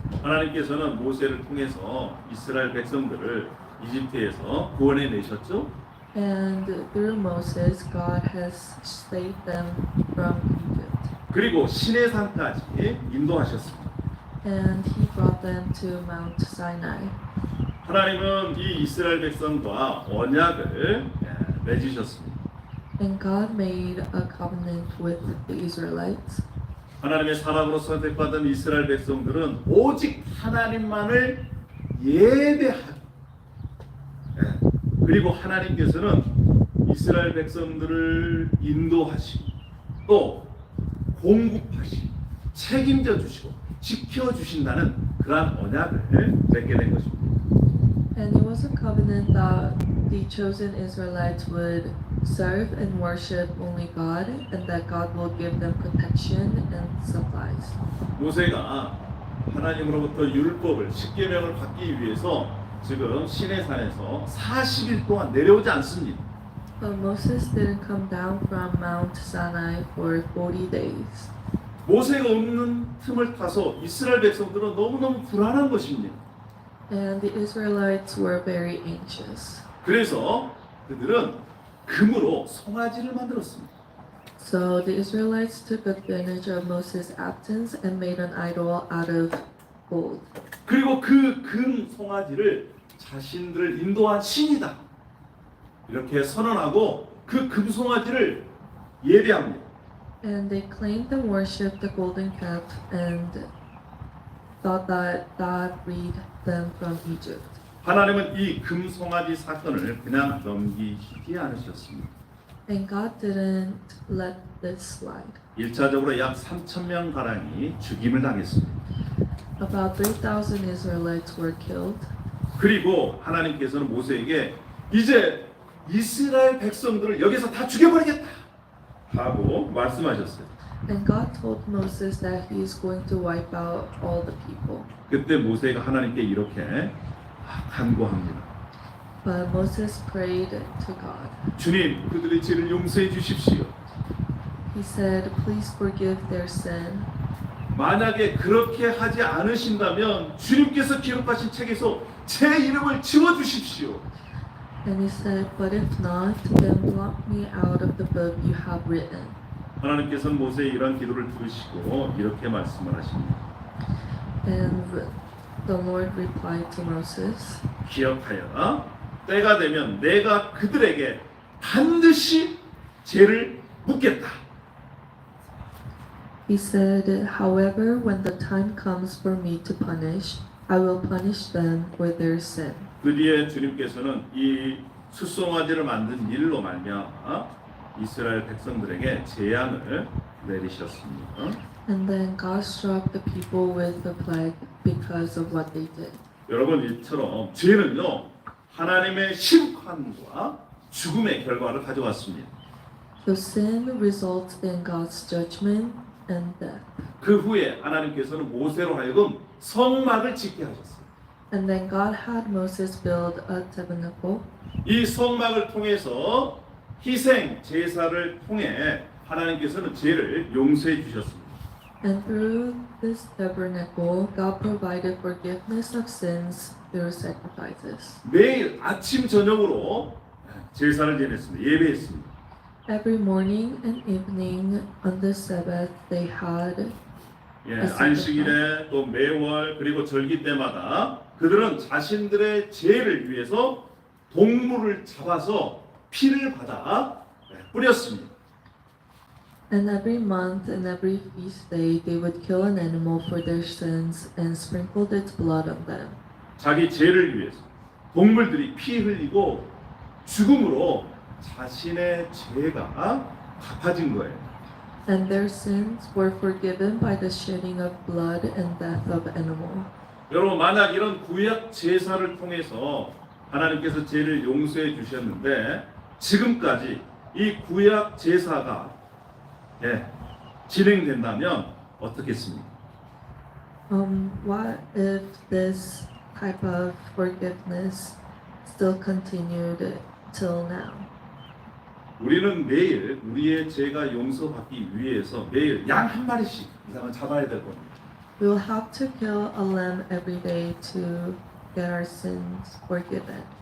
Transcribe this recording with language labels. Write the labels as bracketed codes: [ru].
[ko] 하나님께서는 모세를 통해서 이스라엘 백성들을 이집트에서 구원해 내셨죠. [en] And through Moses, God has saved them from Egypt. [ko] 그리고 시내산까지 인도하셨습니다. [en] And He brought them to Mount Sinai. [ko] 하나님은 이 이스라엘 백성과 언약을 맺으셨습니다. [en] And God made a covenant with the Israelites. [ko] 하나님의 사람으로 선택받은 이스라엘 백성들은 오직 하나님만을 예배하고 그리고 하나님께서는 이스라엘 백성들을 인도하시고 또 공급하시고 책임져 주시고 지켜 주신다는 그러한 언약을 맺게 된 것입니다. [en] And it was a covenant that the chosen Israelites would serve and worship only God, and that God will give them protection and supplies. [ko] 모세가 하나님으로부터 율법을 십계명을 받기 위해서 지금 시내산에서 40일 동안 내려오지 않습니다. [en] But Moses didn't come down from Mount Sinai for 40 days. [ko] 모세가 없는 틈을 타서 이스라엘 백성들은 너무너무 불안한 것입니다. [en] And the Israelites were very anxious. [ko] 그래서 그들은 금으로 송아지를 만들었습니다. [en] So the Israelites took advantage of Moses' absence and made an idol out of gold. [ko] 그리고 그 금 송아지를 자신들을 인도한 신이다. 이렇게 선언하고 그 금 송아지를 예배합니다. [en] And they claimed and worshipped the golden calf and thought that that freed them from Egypt. [ko] 하나님은 이 금 송아지 사건을 그냥 넘기시지 않으셨습니다. [en] And God didn't let this slide. [ko] 1차적으로 약 3,000명 가량이 죽임을 당했습니다. [en] About 3,000 Israelites were killed. [ko] 그리고 하나님께서는 모세에게 이제 이스라엘 백성들을 여기서 다 죽여버리겠다 하고 말씀하셨어요. [en] And God told Moses that he is going to wipe out all the people. [ko] 그때 모세가 하나님께 이렇게 간구합니다. [en] But Moses prayed to God. [ko] 주님, 그들의 죄를 용서해 주십시오. [en] He said, please forgive their sin. [ko] 만약에 그렇게 하지 않으신다면 주님께서 기록하신 책에서 제 이름을 지워 주십시오. [en] And he said, but if not, then blot me out of the book you have written. [ko] 하나님께서는 모세의 이러한 기도를 들으시고 이렇게 말씀을 하십니다. [en] And the Lord replied to Moses, [ko] 기억하여라. 때가 되면 내가 그들에게 반드시 죄를 묻겠다. [en] he said, however, when the time comes for me to punish, I will punish them for their sin. [ko] 그 뒤에 주님께서는 이 숫송아지를 만든 일로 말미암아 이스라엘 백성들에게 재앙을 내리셨습니다. [en] And then God struck the people with the plague because of what they did. [ko] 여러분 이처럼 죄는요 하나님의 심판과 죽음의 결과를 가져왔습니다. [en] So sin results in God's judgment and death. [ko] 그 후에 하나님께서는 모세로 하여금 성막을 짓게 하셨어요. [en] And then God had Moses build a tabernacle. [ko] 이 성막을 통해서 희생 제사를 통해 하나님께서는 죄를 용서해 주셨습니다. [en] And through this tabernacle, God provided forgiveness of sins through sacrifices. [ko] 매일 아침 저녁으로 제사를 지냈습니다. 예배했습니다. [en] Every morning and evening on the Sabbath, they had [ko] 안식일에 또 매월 그리고 절기 때마다 그들은 자신들의 죄를 위해서 동물을 잡아서 피를 받아 뿌렸습니다. [en] And every month and every feast day, they would kill an animal for their sins and sprinkled its blood on them. [ko] 자기 죄를 위해서 동물들이 피 흘리고 죽음으로 자신의 죄가 갚아진 거예요. [en] And their sins were forgiven by the shedding of blood and death of animal. [ko] 여러분 만약 이런 구약 제사를 통해서 하나님께서 죄를 용서해 주셨는데 지금까지 이 구약 제사가 진행된다면 어떻겠습니까? [en] What if this type of forgiveness still continued till now? [ko] 우리는 매일 우리의 죄가 용서받기 위해서 매일 양 한 마리씩 이상을 잡아야 될 겁니다. [en] We will have to kill a lamb every day to get our sins forgiven.